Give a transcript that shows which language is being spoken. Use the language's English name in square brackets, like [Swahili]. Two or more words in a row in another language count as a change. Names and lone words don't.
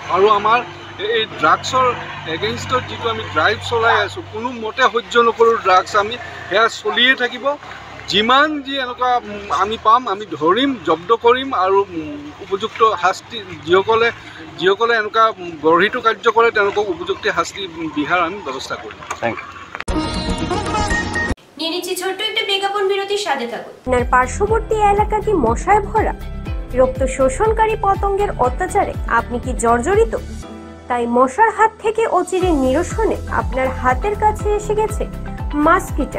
[Assamese] আৰু আমাৰ এই ড্ৰাগছৰ এগেইনষ্টত যিটো আমি ড্ৰাইভ চলাই আছোঁ, কোনো মতে সহ্য নকৰোঁ ড্ৰাগছ। আমি সেয়া চলিয়ে থাকিব। যিমান যি এনেকুৱা আমি পাম আমি ধৰিম, জব্দ কৰিম আৰু উপযুক্ত শাস্তি যিসকলে এনেকুৱা গঢ়িত কাৰ্য কৰে তেওঁলোকক উপযুক্ত শাস্তি বিহাৰ আমি ব্যৱস্থা কৰিম। [English] thank you. [Bangla] নিয়ে নিচ্ছি ছোট্ট একটা বিজ্ঞাপন বিরতির সাথে থাকুন। আপনার পার্শ্ববর্তী এলাকা কি মশায় ভরা? রক্ত শোষণকারী পতঙ্গের অত্যাচারে আপনি কি জর্জরিত? তাই মশার হাত থেকে অচিরে নিরসনে আপনার হাতের কাছে এসে গেছে মাস্কিটার।